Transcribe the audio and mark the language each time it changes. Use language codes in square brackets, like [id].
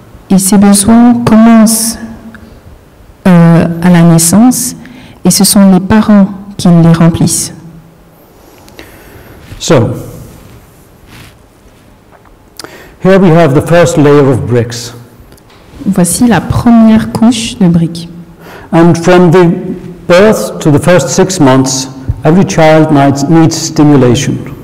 [fr] Et ces besoins commencent à la naissance, et ce sont les parents qui les remplissent. [en] So, here we have the first layer of bricks. [fr] Voici la première couche de briques. [en] And from the birth to the first 6 months, every child needs stimulation.